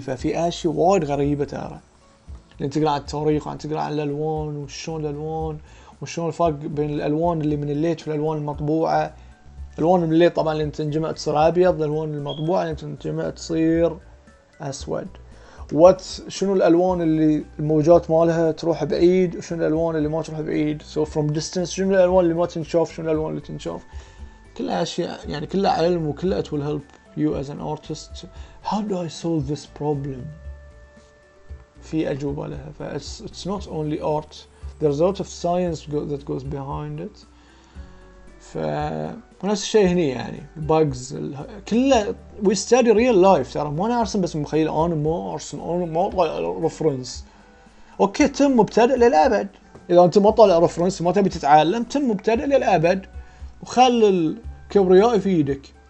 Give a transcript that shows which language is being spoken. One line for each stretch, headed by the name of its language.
Arabic: ففي أشياء وايد غريبة ترى، لأن تقرأ عن التاريخ وعن تقرأ عن الألوان وشون الألوان وشون الفرق بين الألوان اللي من الليت والألوان المطبوعة. الألوان من الليت طبعا اللي تنجمع تصير أبيض، الألوان المطبوعة اللي تنجمع تصير أسود. شنو الألوان اللي الموجات مالها تروح بعيد، وشنو الألوان اللي ما تروح بعيد. so from distance شنو الألوان اللي ما تنشاف، شنو الألوان اللي تنشاف. كلها أشياء يعني كلها علم، وكلها it will help you as an artist.
English: how do I solve this problem؟ في أجوبة لها. it's not only art, there's a lot of science that goes behind it.
Arabic: ونفس الشيء هني يعني bugs كله we study real life. ترى ما أنا أرسم بس مخيل، أنا ما أرسم، أنا ما أطلع رفرنس. أوكي تم مبتدئ للأبد. إذا أنت ما طالع رفرنس ما تبي تتعلم، تم مبتدئ للأبد وخل الكبرياء يفيدك.